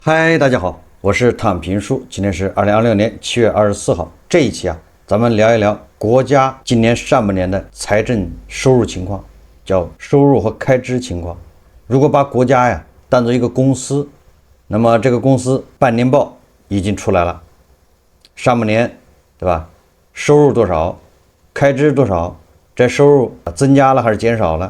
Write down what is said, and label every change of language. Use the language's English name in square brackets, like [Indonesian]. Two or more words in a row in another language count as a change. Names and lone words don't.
[Chinese] 嗨，大家好，我是躺平叔，今天是2026年7月24号。這一期咱們聊一聊國家今年上半年的財政收入情況，叫收入和開支情況。如果把國家當作一個公司，那麼這個公司半年報已經出來了，上半年對吧？收入多少，開支多少，這收入增加了還是減少了？